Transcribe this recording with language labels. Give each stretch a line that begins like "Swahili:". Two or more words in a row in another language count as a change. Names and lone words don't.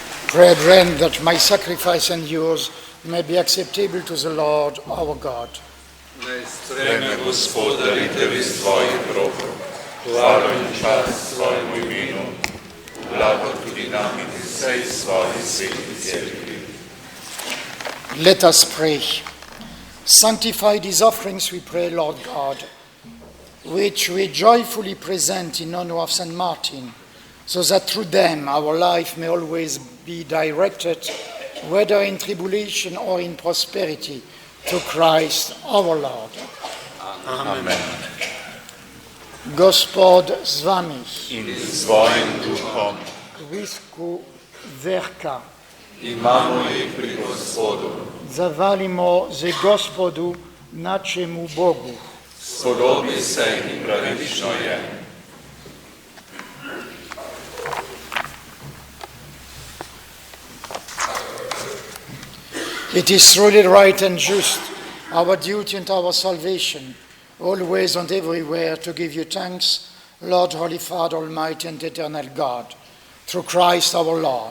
English: Brethren, that my sacrifice and yours may be acceptable to the Lord our God.
Slovenian: Naj sprejme Gospod daritev iz tvojih rok, hvalo in čast svojemu imenu, blago tudi nam in vsej svoji sveti cerkvi.
English: Let us pray. Sanctify these offerings, we pray, Lord God, which we joyfully present in honor of St. Martin, so that through them our life may always be directed, whether in tribulation or in prosperity, to Christ our Lord. Amen.
Slovenian: Gospod z vami. In s svojim duhom. Quisque verka. Imamo jih pri Gospodu. Zavalimo ze Gospodu, našemu Bogu. Spodobi se in pravično je.
English: It is truly right and just, our duty and our salvation, always and everywhere to give you thanks, Lord, Holy Father, Almighty and Eternal God, through Christ our Lord.